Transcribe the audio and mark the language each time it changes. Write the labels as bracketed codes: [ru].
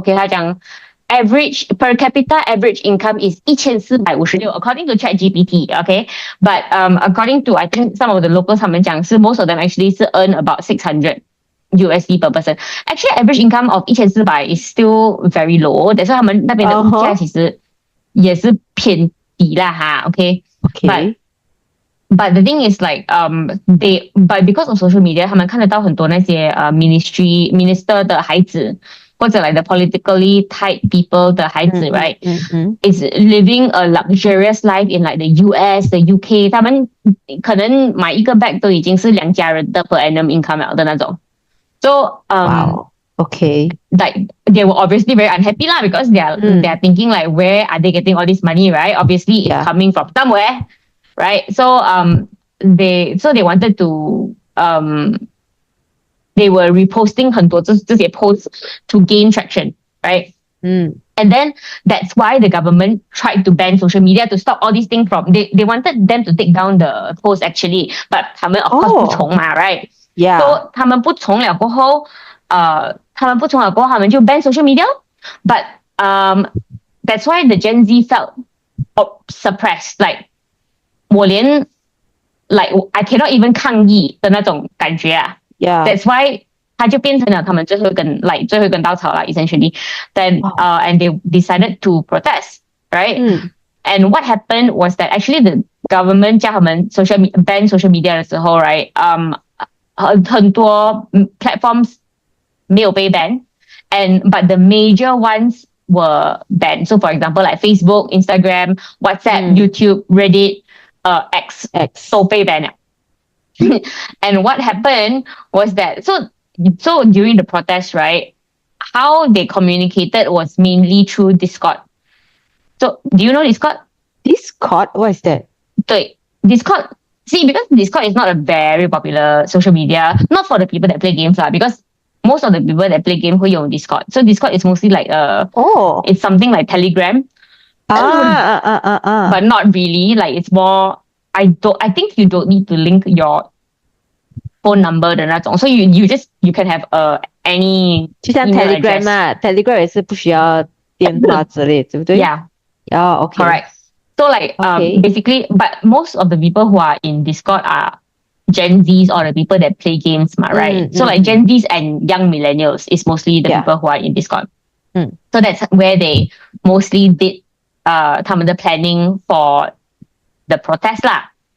[en] Okay, [zh] 他讲 [en] average per capita average income is 1456 according to ChatGPT, okay? But according to I think some of the locals [zh] 他们讲是 [en] most of them actually [zh] 是 [en] earn about 600 USD per person. Actually average income of 1400 is still very low. That's why [zh] 他们那边的物价其实也是偏低啦哈 [en] okay? But the thing is like but because of social media [zh] 他们看得到很多那些 [en] minister [zh] 的孩子或者 [en] like the politically tight people [zh] 的孩子 [en] right? Is living a luxurious life in like the US, the UK. [zh] 他们可能买一个 bag 都已经是2家人的 [en] per annum income [zh] 了的那种。 [en] So okay. Like they were obviously very unhappy lah because they are thinking like where are they getting all this money, right? Obviously it's coming from somewhere, right? So they wanted to they were reposting [zh] 很多这些 [en] posts to gain traction, right? And then that's why the government tried to ban social media to stop all these things from they wanted them to take down the post actually, but [zh] 他们 [en] of course [zh] 不从嘛 [en] right? Yeah. So [zh] 他们不从了过后他们就 [en] ban social media, but that's why the GenZ felt suppressed, like [zh] 我连 [en] like I cannot even [zh] 抗议的那种感觉啊。 [en] Yeah. That's why [zh] 它就变成了他们最后一根稻草啦 [en] essentially. Then and they decided to protest, right? And what happened was that actually the government [zh] 叫他们 [en] ban social media [zh] 的时候 [en] right? [zh] 很多 [en] platforms [zh] 没有被 [en] ban, but the major ones were banned. So for example like Facebook, Instagram, WhatsApp, YouTube, Reddit, X [zh] 都被 [en] ban [zh] 了。 [en] And what happened was that so during the protest, right, how they communicated was mainly through Discord. So do you know Discord? Discord? What is that? [zh] 对 Discord. [en] See, because Discord is not a very popular social media, not for the people that play games lah, because most of the people that play game [zh] 会用 [en] Discord. So Discord is mostly like it's something like Telegram. But not really. Like it's more I think you don't need to link your phone number [zh] 的那种 [en] so you can have any [zh] 就像 Telegram 啊 Telegram 也是不需要电话之类对不对 [en] Yeah. Okay. Correct. So like basically but most of the people who are in Discord are Gen Zs or the people that play games right? So like Gen Zs and young millennials is mostly the people who are in Discord. So that's where they mostly did [zh] 他们的 [en] planning for the protest lah.